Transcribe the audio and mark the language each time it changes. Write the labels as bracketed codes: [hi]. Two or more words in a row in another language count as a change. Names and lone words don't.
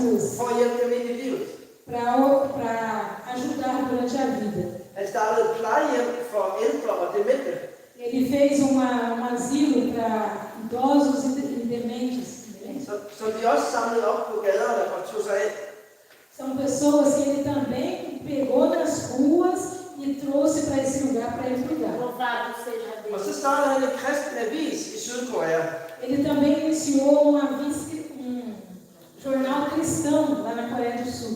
[da] for at hjælpe dem ind i livet. [pt] para ajudar durante a vida. [da] Han startede et plejehjem for ældre og demente, [pt] Ele fez asilo para idosos e dementes. [da] som de også samlede op på gaderne og tog sig af. [pt] São pessoas que ele também pegou nas ruas e trouxe para esse lugar para ele cuidar. Louvado seja [da] Og [pt] Deus. [da] så startede han en kristen avis i Sydkorea. [pt] Ele também iniciou jornal cristão lá na Coreia do Sul.